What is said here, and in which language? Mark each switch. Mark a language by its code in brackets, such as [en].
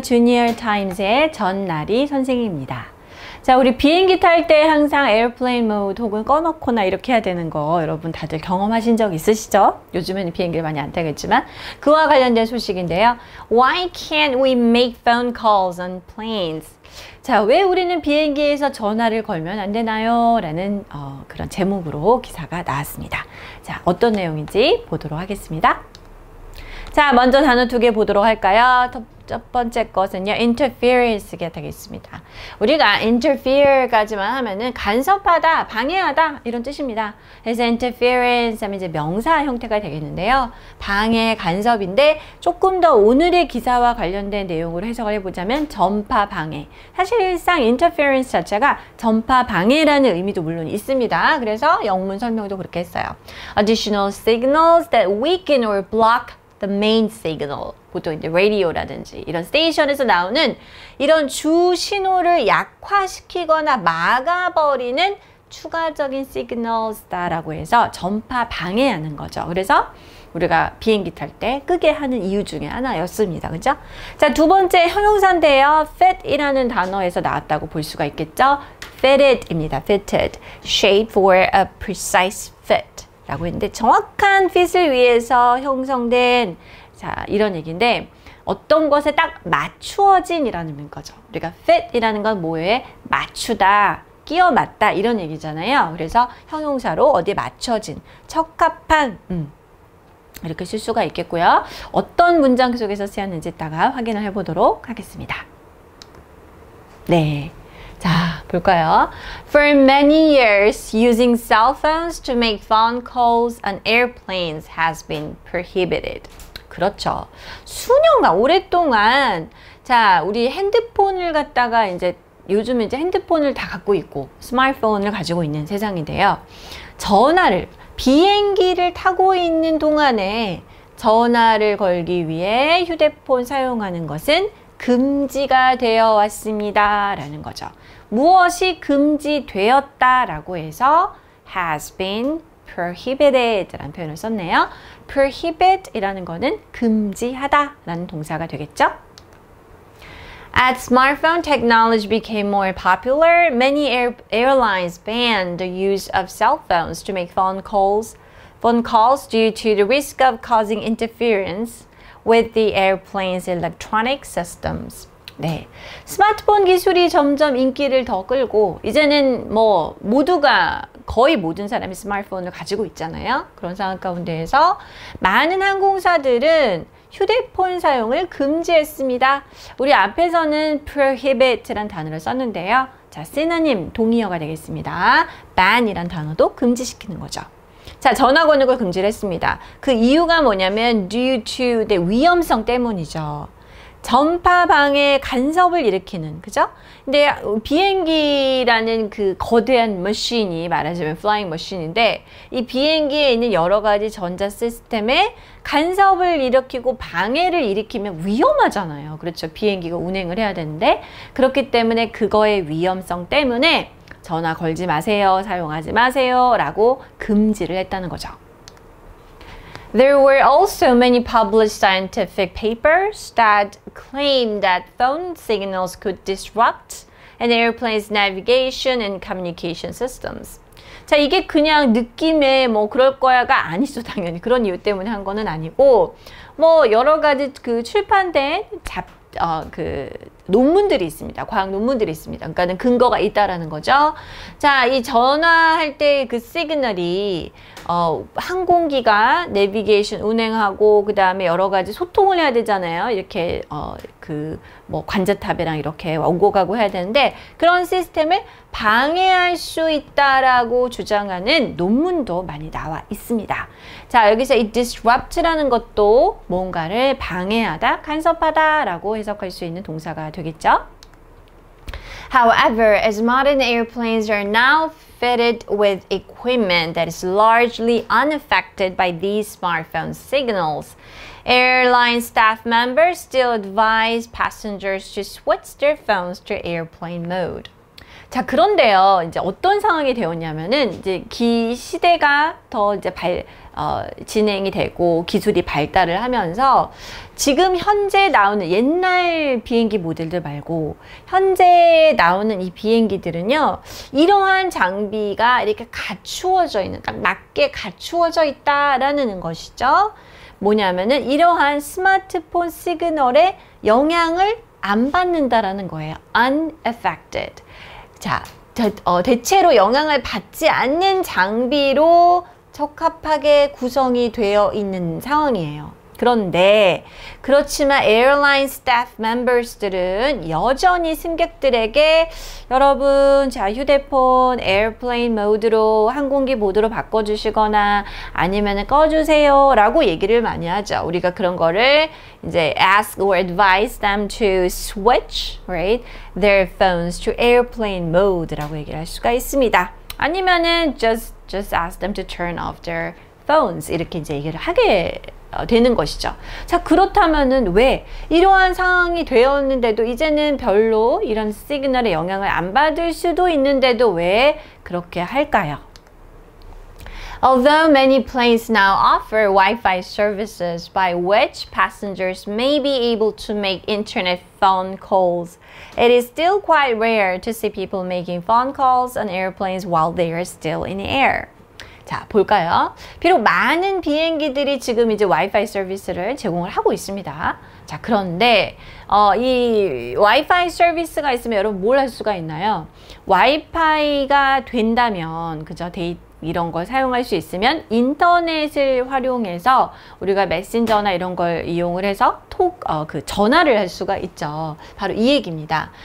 [ko] 주니어 타임즈의 전나리 선생님입니다. 자, 우리 비행기 탈 때 항상 에어플레인 모드 혹은 꺼놓거나 이렇게 해야 되는 거 여러분 다들 경험하신 적 있으시죠? 요즘에는 비행기를 많이 안 타겠지만 그와 관련된 소식인데요. [en] Why can't we make phone calls on planes? [ko] 자, 왜 우리는 비행기에서 전화를 걸면 안 되나요? 라는 그런 제목으로 기사가 나왔습니다. 자, 어떤 내용인지 보도록 하겠습니다. 자, 먼저 단어 두 개 보도록 할까요? 첫 번째 것은요, interference가 되겠습니다. 우리가 interfere까지만 하면은 간섭하다, 방해하다 이런 뜻입니다. 그래서 interference 하면 이제 명사 형태가 되겠는데요. 방해, 간섭인데 조금 더 오늘의 기사와 관련된 내용으로 해석을 해보자면 전파 방해. 사실상 interference 자체가 전파 방해라는 의미도 물론 있습니다. 그래서 영문 설명도 그렇게 했어요. [en] Additional signals that weaken or block the main signal. [ko] 보통 이제 라디오라든지 이런 스테이션에서 나오는 이런 주 신호를 약화시키거나 막아버리는 추가적인 시그널스다라고 해서 전파 방해하는 거죠. 그래서 우리가 비행기 탈 때 끄게 하는 이유 중에 하나였습니다. 그죠? 자, 두 번째 형용사인데요. fit이라는 단어에서 나왔다고 볼 수가 있겠죠? [en] fitted입니다. fitted. shape for a precise fit. [ko] 라고 했는데 정확한 fit을 위해서 형성된 자 이런 얘기인데 어떤 것에 딱 맞추어진 이라는 거죠. 우리가 fit이라는 건 뭐에 맞추다, 끼워 맞다 이런 얘기잖아요. 그래서 형용사로 어디에 맞춰진, 적합한 이렇게 쓸 수가 있겠고요. 어떤 문장 속에서 쓰였는지 이따가 확인을 해보도록 하겠습니다. 네. 자, 볼까요? [en] For many years, using cell phones to make phone calls on airplanes has been prohibited. [ko] 그렇죠. 수년간, 오랫동안, 자, 우리 핸드폰을 갖다가 이제, 요즘은 이제 핸드폰을 다 갖고 있고, 스마트폰을 가지고 있는 세상인데요. 전화를, 비행기를 타고 있는 동안에 전화를 걸기 위해 휴대폰 사용하는 것은 금지가 되어 왔습니다. 라는 거죠. 무엇이 금지되었다라고 해서 [en] has been prohibited [ko] 라는 표현을 썼네요. prohibit 이라는 거는 금지하다 라는 동사가 되겠죠. [en] As smartphone technology became more popular, many airlines banned the use of cell phones to make phone calls due to the risk of causing interference with the airplane's electronic systems. [ko] 네, 스마트폰 기술이 점점 인기를 더 끌고 이제는 뭐 모두가 거의 모든 사람이 스마트폰을 가지고 있잖아요. 그런 상황 가운데에서 많은 항공사들은 휴대폰 사용을 금지했습니다. 우리 앞에서는 prohibit란 단어를 썼는데요. 자, 시노님 동의어가 되겠습니다. ban이란 단어도 금지시키는 거죠. 자, 전화 거는 걸 금지를 했습니다. 그 이유가 뭐냐면 [en] due to the [ko] 위험성 때문이죠. 전파 방해 간섭을 일으키는, 그죠? 근데 비행기라는 그 거대한 머신이 말하자면 플라잉 머신인데 이 비행기에 있는 여러 가지 전자 시스템에 간섭을 일으키고 방해를 일으키면 위험하잖아요. 그렇죠? 비행기가 운행을 해야 되는데 그렇기 때문에 그거의 위험성 때문에 전화 걸지 마세요, 사용하지 마세요 라고 금지를 했다는 거죠. [en] There were also many published scientific papers that claimed that phone signals could disrupt an airplane's navigation and communication systems. [ko] 자, 이게 그냥 느낌에 뭐 그럴 거야가 아니죠. 당연히 그런 이유 때문에 한 거는 아니고 뭐 여러 가지 그 출판된 그 논문들이 있습니다. 과학 논문들이 있습니다. 그러니까는 근거가 있다라는 거죠. 자, 이 전화할 때 그 시그널이 항공기가 내비게이션 운행하고 그 다음에 여러 가지 소통을 해야 되잖아요. 이렇게 그 뭐 관제탑이랑 이렇게 오고 가고 해야 되는데 그런 시스템을 방해할 수 있다라고 주장하는 논문도 많이 나와 있습니다. 자, 여기서 이 disrupt라는 것도 뭔가를 방해하다, 간섭하다라고 해석할 수 있는 동사가 되겠죠. [en] However, as modern airplanes are now fitted with equipment that is largely unaffected by these smartphone signals, airline staff members still advise passengers to switch their phones to airplane mode. [ko] 자, 그런데요, 이제 어떤 상황이 되었냐면은, 이제 시대가 더 이제 진행이 되고 기술이 발달을 하면서 지금 현재 나오는 옛날 비행기 모델들 말고 현재 나오는 이 비행기들은요, 이러한 장비가 이렇게 갖추어져 있는, 딱 맞게 갖추어져 있다라는 것이죠. 뭐냐면은 이러한 스마트폰 시그널에 영향을 안 받는다라는 거예요. [en] unaffected. [ko] 자, 대체로 영향을 받지 않는 장비로 적합하게 구성이 되어 있는 상황이에요. 그런데 그렇지만 에어라인 스태프 멤버스들은 여전히 승객들에게 여러분, 자, 휴대폰 에어플레인 모드로 항공기 모드로 바꿔주시거나 아니면 꺼주세요 라고 얘기를 많이 하죠. 우리가 그런 거를 이제 [en] ask or advise them to switch, right, their phones to airplane mode라고 [ko] 얘기를 할 수가 있습니다. 아니면은 [en] just ask them to turn off their phones [ko] 이렇게 이제 얘기를 하게 되는 것이죠. 자, 그렇다면은 왜 이러한 상황이 되었는데도 이제는 별로 이런 시그널에 영향을 안 받을 수도 있는데도 왜 그렇게 할까요? [en] Although many planes now offer Wi-Fi services by which passengers may be able to make internet phone calls, it is still quite rare to see people making phone calls on airplanes while they are still in the air. [ko] 자, 볼까요? 비록 많은 비행기들이 지금 이제 와이파이 서비스를 제공을 하고 있습니다. 자, 그런데 이 와이파이 서비스가 있으면 여러분 뭘 할 수가 있나요? 와이파이가 된다면, 그죠? 이런 걸 사용할 수 있으면 인터넷을 활용해서 우리가 메신저나 이런 걸 이용을 해서 전화를 할 수가 있죠. 바로 이 얘기입니다.